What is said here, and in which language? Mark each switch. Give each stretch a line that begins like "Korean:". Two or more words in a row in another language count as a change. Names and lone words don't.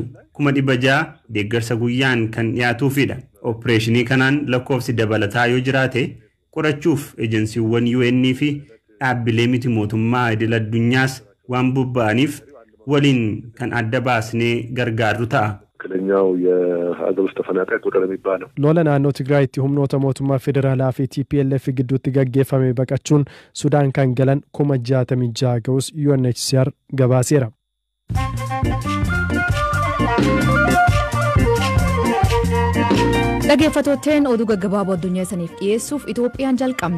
Oromo: 600 deeggarsa guyyaan kan dhiyaatuufidha. Operaashinii kanaan lakkoofsi dabalataa yoo jiraate qorachuuf ejensiiwwan UN fi dhaabbilee miti mootummaa idil addunyaas waan bobba'aniif waliin kan adda baasnee gargaarru ta'a.
Amharic: ከኛው የሀገር ውስጥ ተፈናቃይ ቁጥር የሚባለው
Oromo: ሎላ ናannoo Tigraayitti humnoota mootummaa federaalaa fi TPLF gidduutti gaggeeffame baqachuun Sudaan kan galan 66 ga'us UNHCR gabaaseera. Dhaggeeffattootni oduu gaggabaaboo addunyaa saniif dhiyeessuuf Itoophiyaan jalqabne.